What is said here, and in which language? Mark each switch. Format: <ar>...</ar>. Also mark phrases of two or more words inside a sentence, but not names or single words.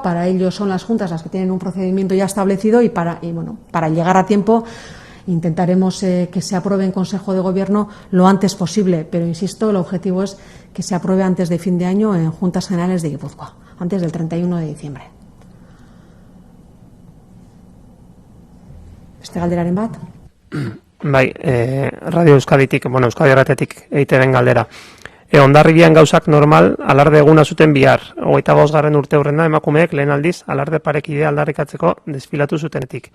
<es>Para ello son las juntas las que tienen un procedimiento ya establecido, y para llegar a tiempo intentaremos que se apruebe en Consejo de Gobierno lo antes posible, pero insisto, el objetivo es que se apruebe antes de fin de año en Juntas Generales de Guipúzcoa, antes del 31 de diciembre.</es> <eu>Beste galderaren bat? Bai, Radio Euskaditik, Euskadi Irratetik EITB-en galdera. Hondarribian gauzak normal, alarde eguna zuten bihar. 25. urteurrena emakumeek lehen aldiz alarde parekidea aldarrikatzeko desfilatu zutenetik.</eu>